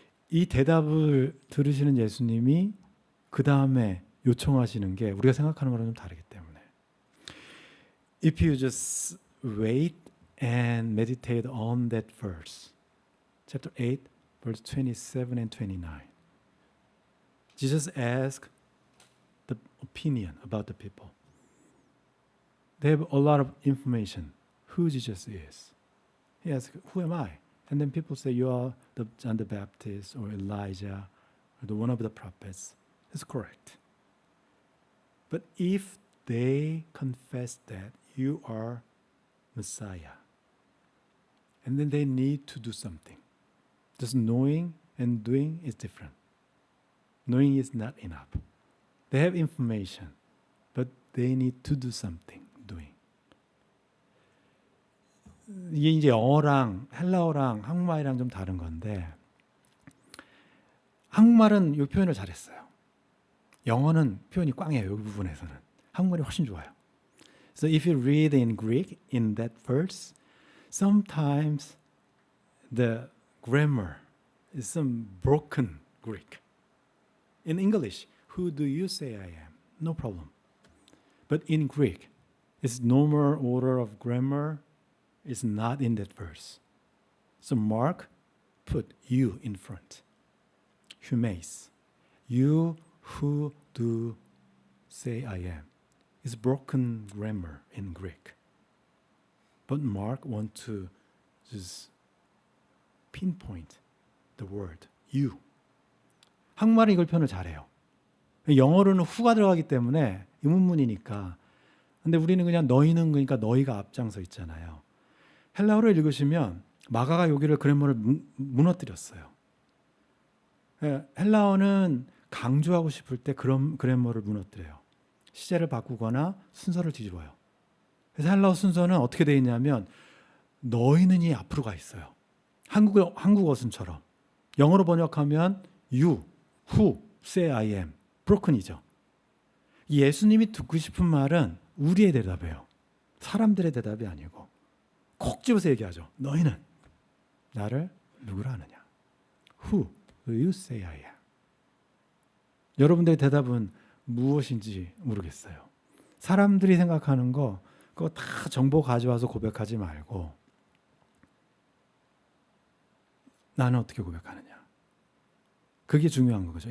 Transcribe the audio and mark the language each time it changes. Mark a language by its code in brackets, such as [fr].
[ko] 이 대답을 들으시는 예수님이 그 다음에 요청하시는 게 우리가 생각하는 거랑 좀 다르기 때문에 [en] If you just wait and meditate on that verse, chapter 8, verse 27 and 29. Jesus asked the opinion about the people. They have a lot of information who Jesus is. He asked, who am I? And then people say, you are John the Baptist or Elijah or one of the prophets. That's correct. But if they confess that you are Messiah, and then they need to do something. Just knowing and doing is different. Knowing is not enough. They have information. they need to do something, doing. [ko] 이게 이제 영어랑 헬라어랑 한국말이랑 좀 다른 건데 한국말은 이 표현을 잘했어요. 영어는 표현이 꽝이에요. 여기 부분에서는. 한국말이 훨씬 좋아요. [en] So if you read in Greek in that verse, sometimes the grammar is some broken Greek. In English, who do you say I am? No problem. But in Greek, its normal order of grammar is not in that verse. So Mark put you in front. Humace. You who do say I am. It's broken grammar in Greek. But Mark wants to just pinpoint the word you. [ko] 한국말은 이걸 표현을 잘해요. 영어로는 who가 들어가기 때문에 의문문이니까. 근데 우리는 그냥 너희는 그러니까 너희가 앞장서 있잖아요. 헬라어를 읽으시면 마가가 여기를 그래머를 무너뜨렸어요. 헬라어는 강조하고 싶을 때 그런 그래머를 무너뜨려요. 시제를 바꾸거나 순서를 뒤집어요. 그래서 헬라어 순서는 어떻게 되어 있냐면 너희는이 앞으로 가 있어요. 한국어 순처럼. 영어로 번역하면 [en] you, who, say I am. [ko] broken이죠. 예수님이 듣고 싶은 말은 우리의 대답이에요. 사람들의 대답이 아니고 콕 집어서 얘기하죠. 너희는 나를 누구라 하느냐. [en] Who do you say I am? [ko] 여러분들의 대답은 무엇인지 모르겠어요. 사람들이 생각하는 거 그거 다 정보 가져와서 고백하지 말고 나는 어떻게 고백하느냐. 그게 중요한 거죠.